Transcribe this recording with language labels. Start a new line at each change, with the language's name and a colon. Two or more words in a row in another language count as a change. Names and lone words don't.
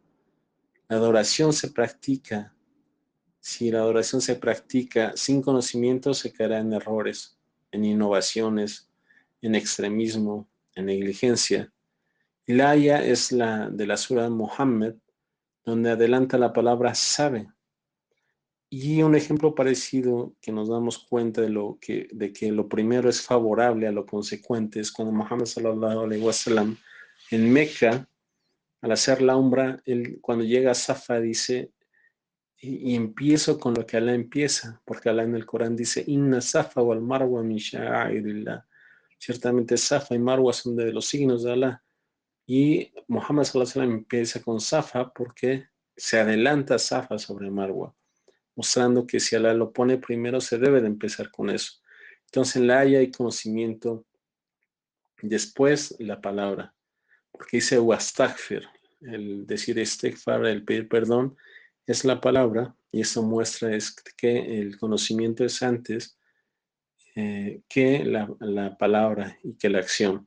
Spanish: La adoración se practica. Si la adoración se practica sin conocimiento, se caerá en errores, en innovaciones, en extremismo, en negligencia. Y la aya es la de la sura Muhammad, donde adelanta la palabra sabe. Y un ejemplo parecido que nos damos cuenta de que lo primero es favorable a lo consecuente es cuando Muhammad
Arabic: صلى الله عليه وسلم
Spanish: en Meca, al hacer la umbra, él, cuando llega a Safa dice, y empiezo con lo que Alá empieza, porque Alá en el Corán dice,
Arabic: إن الصفا والمروة من شعائر الله.
Spanish: Ciertamente Safa y Marwa son de los signos de Alá. Y Muhammad
Arabic: صلى الله عليه وسلم
Spanish: empieza con Safa porque se adelanta Safa sobre Marwa, mostrando que si Alá lo pone primero, se debe de empezar con eso. Entonces, en la haya hay conocimiento, después la palabra, porque dice wastaghfir, el decir istighfar, el pedir perdón, es la palabra, y eso muestra es que el conocimiento es antes que la palabra y que la acción.